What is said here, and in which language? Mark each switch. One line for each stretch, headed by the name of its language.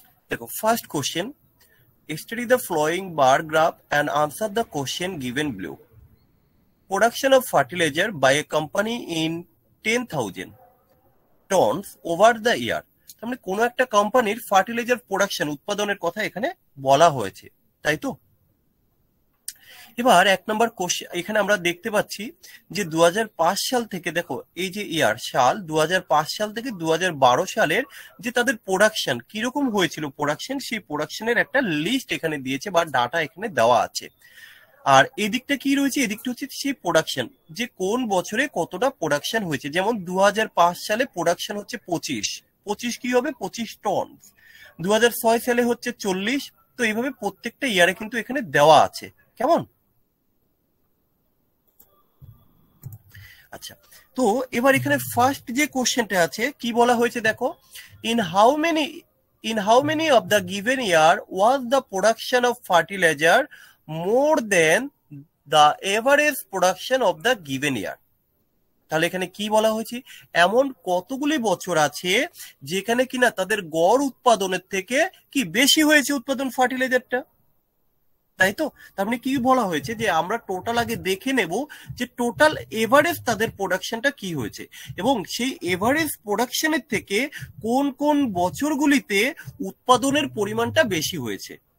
Bangla: দেখো first question,
English: study the following bar graph and answer the question given below. Production of fertilizer by a company in 10,000 tons over the year.
Bangla: তার মানে কোনো একটা কোম্পানির fertiliser production উৎপাদনের কথা এখানে বলা হয়েছে, তাই তো? এবার 1 নম্বর কোশ্চেন এখানে আমরা দেখতে পাচ্ছি যে 2005 সাল থেকে, দেখো এই যে ইয়ার সাল 2005 সাল থেকে 2012 সালের যে তাদের প্রোডাকশন কিরকম হয়েছিল, প্রোডাকশন, সেই প্রোডাকশনের একটা লিস্ট এখানে দিয়েছে বা ডাটা এখানে দেওয়া আছে। আর এদিকটা কি রয়েছে, এদিকটা হচ্ছে সেই প্রোডাকশন, যে কোন বছরে কতটা প্রোডাকশন হয়েছে। যেমন 2005 সালে প্রোডাকশন হচ্ছে 25 কি হবে 25 টন, 2006 সালে হচ্ছে 40। তো এইভাবে প্রত্যেকটা ইয়ারে কিন্তু এখানে দেওয়া আছে, কেমন? আচ্ছা, তো এবার এখানে ফার্স্ট যে কোশ্চেনটা আছে কি বলা হয়েছে দেখো,
English: in how many of the given year was the production of fertilizer more than the average production of the given year?
Bangla: তাহলে এখানে কি বলা হয়েছে, এমন কতগুলি বছর আছে যেখানে কিনা তাদের গড় উৎপাদনের থেকে কি বেশি হয়েছে উৎপাদন ফার্টিলাইজারটা, তাই তো? তার মানে কি বলা হয়েছে যে আমরা টোটাল আগে দেখে নেব যে টোটাল এভারেজ তাদের প্রোডাকশনটা কি হয়েছে, এবং সেই এভারেজ প্রোডাকশনের থেকে কোন কোন বছরগুলিতে উৎপাদনের পরিমাণটা বেশি হয়েছে।